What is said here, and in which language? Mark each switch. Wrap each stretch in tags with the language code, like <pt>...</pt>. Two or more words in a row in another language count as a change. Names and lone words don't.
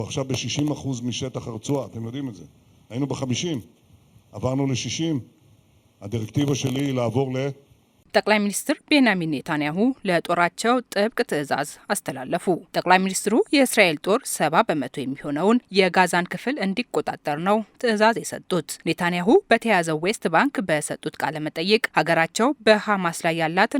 <he>עכשיו ב-60% משטח הרצועה, אתם יודעים את זה. היינו ב-50, עברנו ל-60. הדירקטיבה שלי היא לעבור</he> <am>ጠቅላይ ሚኒስትር ቤንያሚን ኔታንያሁ ለጦራቸው ጥብቅ ትዕዛዝ አስተላለፉ። ጠቅላይ ሚኒስትሩ የእስራኤል ጦር 70 በመቶ የሚሆነውን የጋዛን ክፍል እንዲቆጣጠር ነው ትዕዛዝ የሰጡት። ኔታንያሁ በተያዘው ዌስት ባንክ በሰጡት ቃለ መጠይቅ ሀገራቸው በሐማስ ላይ ያላትን</am>